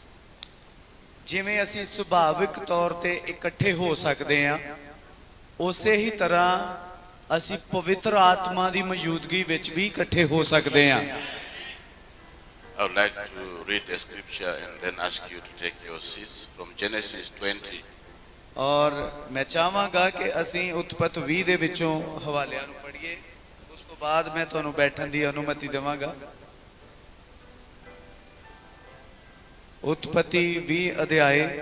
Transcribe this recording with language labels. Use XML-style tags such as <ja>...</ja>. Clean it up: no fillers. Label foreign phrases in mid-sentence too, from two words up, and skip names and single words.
<pa>ਜਿਵੇਂ ਅਸੀਂ ਸੁਭਾਵਿਕ ਤੌਰ ਤੇ ਇਕੱਠੇ ਹੋ ਸਕਦੇ ਆ ਉਸੇ ਹੀ ਤਰ੍ਹਾਂ ਅਸੀਂ ਪਵਿੱਤਰ ਆਤਮਾ ਦੀ ਮੌਜੂਦਗੀ ਵਿੱਚ ਵੀ ਇਕੱਠੇ ਹੋ ਸਕਦੇ ਆ।</pa> <en>I would like to read a scripture and then ask you to take your seats from Genesis 20.</en> <pa>ਔਰ ਮੈਂ ਚਾਹਾਂਗਾ ਕਿ ਅਸੀਂ ਉਤਪਤ 20 ਦੇ ਵਿੱਚੋਂ ਹਵਾਲਿਆਂ ਨੂੰ ਪੜ੍ਹੀਏ, ਉਸ ਤੋਂ ਬਾਅਦ ਮੈਂ ਤੁਹਾਨੂੰ ਬੈਠਣ ਦੀ ਅਨੁਮਤੀ ਦੇਵਾਂਗਾ। ਉਤਪਤੀ 20 ਅਧਿਆਏ</pa>